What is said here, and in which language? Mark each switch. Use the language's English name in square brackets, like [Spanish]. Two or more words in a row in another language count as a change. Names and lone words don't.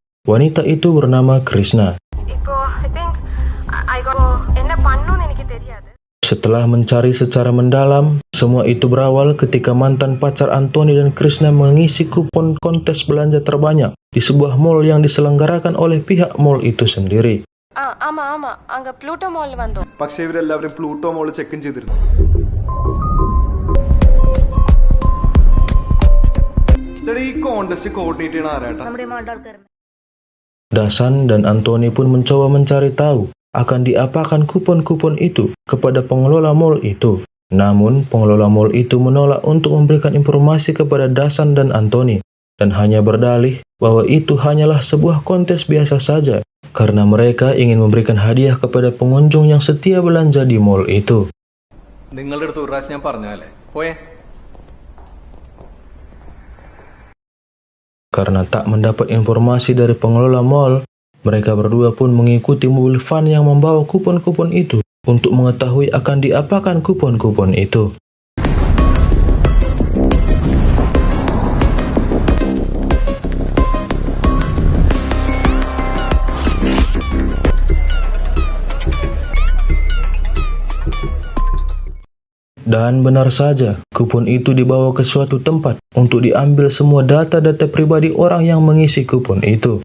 [Indonesian] Wanita itu bernama Krishna. Setelah mencari secara mendalam, semua itu berawal ketika mantan pacar Anthony dan Krishna mengisi kupon kontes belanja terbanyak di sebuah mall yang diselenggarakan oleh pihak mall itu sendiri. [Malayalam] പക്ഷേ ഇവരെല്ലാവരും പ്ലൂട്ടോ മോള് [English] check in [Malayalam] ചെയ്തിരുന്നു. ചേട്ടാ ഈ [English] contest coordinate [Malayalam] ചെയ്യണ ആരാട്ടാ? [Indonesian] Dasan dan Anthony pun mencoba mencari tahu akan diapakan kupon-kupon itu kepada pengelola mall itu. Namun, pengelola mall itu menolak untuk memberikan informasi kepada Dasan dan Anthony dan hanya berdalih bahwa itu hanyalah sebuah kontes biasa saja karena mereka ingin memberikan hadiah kepada pengunjung yang setia belanja di mall itu. [Malayalam] നിങ്ങളുടെ അടുത്ത് ഒരു പ്രാവശ്യം ഞാൻ പറഞ്ഞല്ലേ പോയേ. [Indonesian] Karena tak mendapat informasi dari pengelola mall, mereka berdua pun mengikuti mobil van yang membawa kupon-kupon itu untuk mengetahui akan diapakan kupon-kupon itu. Dan benar saja, kupon itu dibawa ke suatu tempat untuk diambil semua data-data pribadi orang yang mengisi kupon itu.